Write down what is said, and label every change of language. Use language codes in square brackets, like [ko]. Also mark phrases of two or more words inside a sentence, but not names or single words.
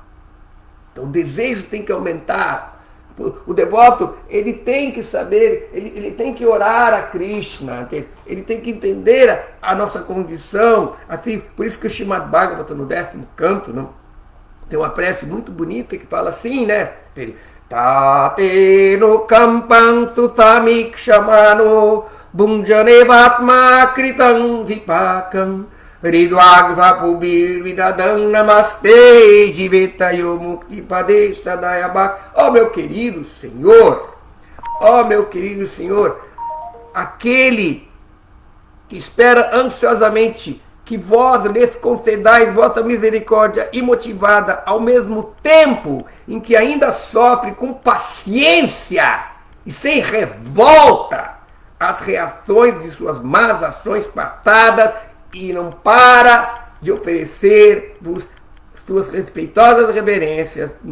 [pt] Então o desejo tem que aumentar. O devoto, ele tem que saber, ele tem que orar a Krishna, ele tem que entender a nossa condição. Assim, por isso que o Srimad Bhagavatam, no 10º canto, não, tem uma prece muito bonita que fala assim, né? [sa] तत्ते अनुकम्पां सुसमीक्षमाणो भुञ्जान एवात्म कृतं विपाकम् हृद्वाग्व पुर्भिः विदधन् नमस्ते जीवेत यो मुक्ति पदे स दायभाक्. [pt] Ó meu querido Senhor, aquele que espera ansiosamente que vós lhes concedais vossa misericórdia imotivada ao mesmo tempo em que ainda sofre com paciência e sem revolta as reações de suas más ações passadas e não para de oferecer-vos suas respeitosas reverências,